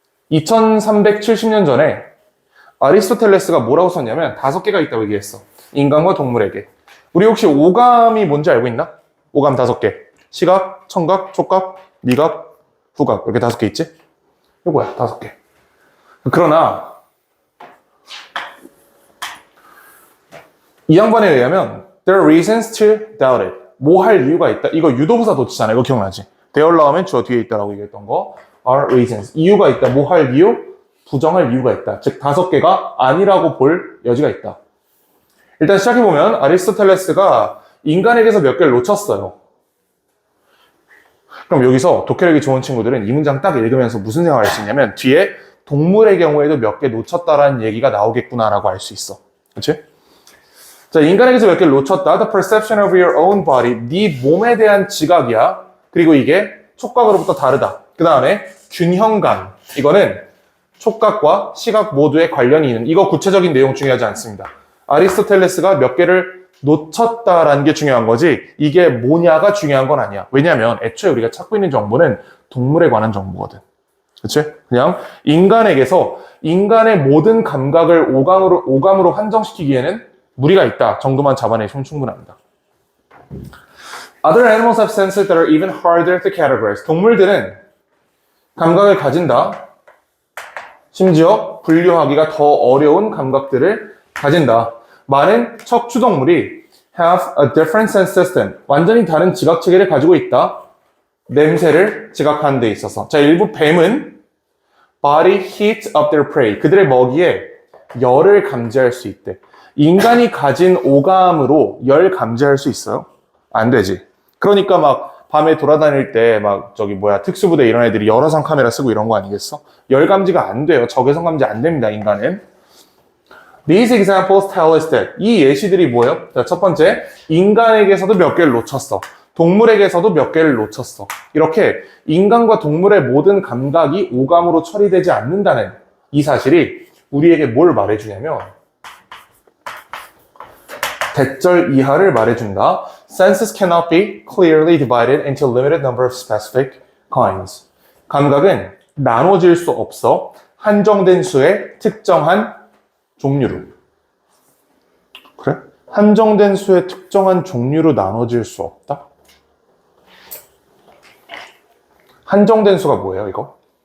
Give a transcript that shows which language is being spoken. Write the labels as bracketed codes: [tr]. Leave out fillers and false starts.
[ko] 2370년 전에 아리스토텔레스가 뭐라고 썼냐면 5개가 있다고 얘기했어. 인간과 동물에게. 우리 혹시 오감이 뭔지 알고 있나? 오감 5개. 시각, 청각, 촉각, 미각, 후각. 이렇게 5개 있지? 이거 뭐야? 5개. 그러나 이 양반에 의하면 [en] there are reasons to doubt it. [ko] 뭐 할 이유가 있다. 이거 유도부사 도치잖아. 이거 기억나지? there 나오면 주어 뒤에 있다라고 얘기했던 거. [en] are reasons. [ko] 이유가 있다. 뭐 할 이유? 부정할 이유가 있다. 즉 5개가 아니라고 볼 여지가 있다. 일단 시작해보면 아리스토텔레스가 인간에게서 몇 개를 놓쳤어요. 그럼 여기서 독해력이 좋은 친구들은 이 문장 딱 읽으면서 무슨 생각을 할 수 있냐면 뒤에 동물의 경우에도 몇 개 놓쳤다라는 얘기가 나오겠구나라고 알 수 있어. 그치? 자, 인간에게서 몇 개를 놓쳤다. [en] The perception of your own body. [ko] 네 몸에 대한 지각이야. 그리고 이게 촉각으로부터 다르다. 그 다음에 균형감. 이거는 촉각과 시각 모두에 관련이 있는, 이거 구체적인 내용 중요하지 않습니다. 아리스토텔레스가 몇 개를 놓쳤다라는 게 중요한 거지, 이게 뭐냐가 중요한 건 아니야. 왜냐면 애초에 우리가 찾고 있는 정보는 동물에 관한 정보거든. 그치? 그냥 인간에게서 인간의 모든 감각을 오감으로 한정시키기에는 무리가 있다 정도만 잡아내시면 충분합니다. [en] Other animals have senses that are even harder to categorize. [ko] 동물들은 감각을 가진다. 심지어 분류하기가 더 어려운 감각들을 가진다. 많은 척추동물이 [en] have a different sense system. [ko] 완전히 다른 지각 체계를 가지고 있다. 냄새를 지각하는 데 있어서. 자, 일부 뱀은 [en] body heat of their prey. [ko] 그들의 먹이에 열을 감지할 수 있대. 인간이 가진 오감으로 열 감지할 수 있어요? 안 되지. 그러니까 막 밤에 돌아다닐 때 막 특수부대 이런 애들이 열화상 카메라 쓰고 이런 거 아니겠어? 열 감지가 안 돼요. 적외선 감지 안 됩니다, 인간은. [en] These examples tell us that. [ko] 이 예시들이 뭐예요? 자, 첫 번째, 인간에게서도 몇 개를 놓쳤어. 동물에게서도 몇 개를 놓쳤어. 이렇게 인간과 동물의 모든 감각이 오감으로 처리되지 않는다는 이 사실이 우리에게 뭘 말해주냐면 대절 이하를 말해준다. [en] Senses cannot be clearly divided into a limited number of specific kinds. [ko] 감각은 나눠질 수 없어. 한정된 수의 특정한 종류로. 그래? 한정된 수의 특정한 종류로 나눠질 수 없다? 한정된 수가 뭐예요, 이거?